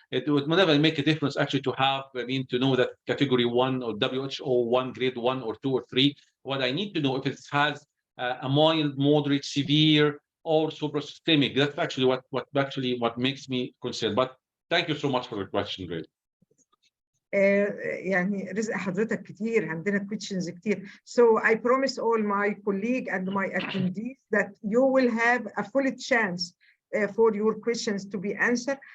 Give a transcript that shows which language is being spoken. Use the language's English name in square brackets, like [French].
[English] It would never make a difference actually to have, I mean, to know that category 1 or WHO 1, grade 1 or 2 or 3. What I need to know if it has a mild, moderate, severe, or suprasystemic. That's actually what makes me concerned. But thank you so much for the question, Ray. [Arabic] يعني رزق حضرتك كتير، عندنا questions كتير. [English] So I promise all my colleague and my attendees that you will have a full chance for your questions to be answered.